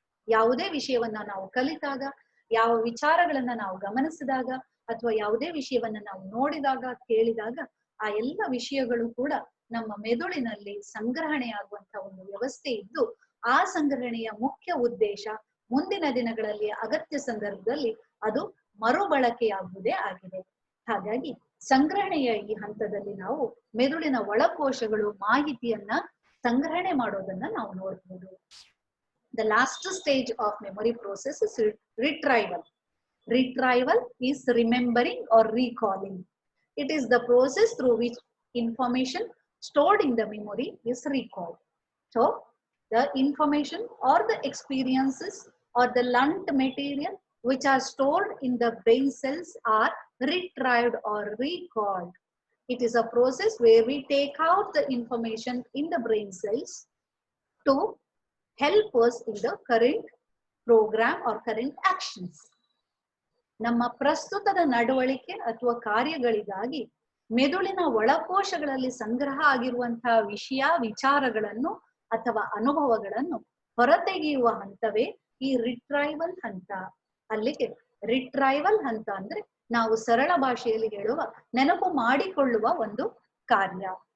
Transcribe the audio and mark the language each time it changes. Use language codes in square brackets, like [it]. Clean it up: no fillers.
[kn] ಯಾವುದೇ ವಿಷಯವನ್ನ ನಾವು ಕಲಿತಾಗ, ಯಾವ ವಿಚಾರಗಳನ್ನ ನಾವು ಗಮನಿಸಿದಾಗ ಅಥವಾ ಯಾವುದೇ ವಿಷಯವನ್ನ ನಾವು ನೋಡಿದಾಗ, ಕೇಳಿದಾಗ ಆ ಎಲ್ಲ ವಿಷಯಗಳು ಕೂಡ ನಮ್ಮ ಮೆದುಳಿನಲ್ಲಿ ಸಂಗ್ರಹಣೆ ಆಗುವಂತಹ ಒಂದು ವ್ಯವಸ್ಥೆ ಇದ್ದು, ಆ ಸಂಗ್ರಹಣೆಯ ಮುಖ್ಯ ಉದ್ದೇಶ ಮುಂದಿನ ದಿನಗಳಲ್ಲಿ ಅಗತ್ಯ ಸಂದರ್ಭದಲ್ಲಿ ಅದು ಮರುಬಳಕೆಯಾಗುವುದೇ ಆಗಿದೆ. ಹಾಗಾಗಿ ಸಂಗ್ರಹಣೆಯ ಈ ಹಂತದಲ್ಲಿ ನಾವು ಮೆದುಳಿನ ಒಳಕೋಶಗಳು ಮಾಹಿತಿಯನ್ನ ಸಂಗ್ರಹಣೆ ಮಾಡೋದನ್ನ ನಾವು ನೋಡಬಹುದು. [en] The last stage of memory process is retrieval. Retrieval is remembering or recalling. It is the process through which information stored in the memory is recalled. So, the information or the experiences or the learnt material which are stored in the brain cells are retrieved or recalled. It is a process where we take out the information in the brain cells to help us in the current program or current actions. [kn] ನಮ್ಮ ಪ್ರಸ್ತುತದ ನಡವಳಿಕೆ ಅಥವಾ ಕಾರ್ಯಗಳಿಗಾಗಿ ಮೆದುಳಿನ ಒಳಕೋಶಗಳಲ್ಲಿ ಸಂಗ್ರಹ ಆಗಿರುವಂತಹ ವಿಷಯ ವಿಚಾರಗಳನ್ನು ಅಥವಾ ಅನುಭವಗಳನ್ನು ಹೊರತೆಗೆಯುವ ಹಂತವೇ ಈ ರಿಟ್ರೈವಲ್ ಹಂತ. ಅಲ್ಲಿಗೆ ರಿಟ್ರೈವಲ್ ಹಂತ ಅಂದ್ರೆ ನಾವು ಸರಳ ಭಾಷೆಯಲ್ಲಿ ಹೇಳುವ ನೆನಪು ಮಾಡಿಕೊಳ್ಳುವ ಒಂದು ಕಾರ್ಯ.